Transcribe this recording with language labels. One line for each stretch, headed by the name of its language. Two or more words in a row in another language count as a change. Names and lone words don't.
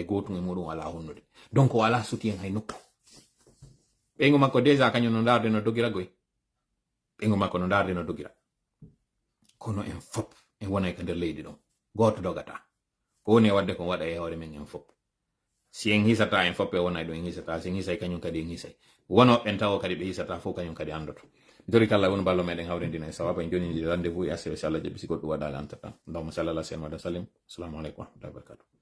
Fula: gotum e muɗum wala honnude donc o ala soutien hay nokku ɓeygu makko déjà kañum no darde no dogira goy ɓeygu makko no darde no dogira kono en fop en wonay ka nder leydi ɗon goto dogata ko woni e wadde ko waɗa e hoore men en fop si en hisata en fop e wonay ɗo en hisata si en hisay kañum kadi en hisay wonoɓen tawo kadi ɓe hisata fof kañum kadi andoto jori kala woni ballo meɗen hawrendina e sawaba en joni rendez-vous e asse so Allah jaɓi si goɗɗum waɗali entatan ndawmo sallallah sen waɗa salim
Arabic: السلام عليكم ورحمة الله وبركاته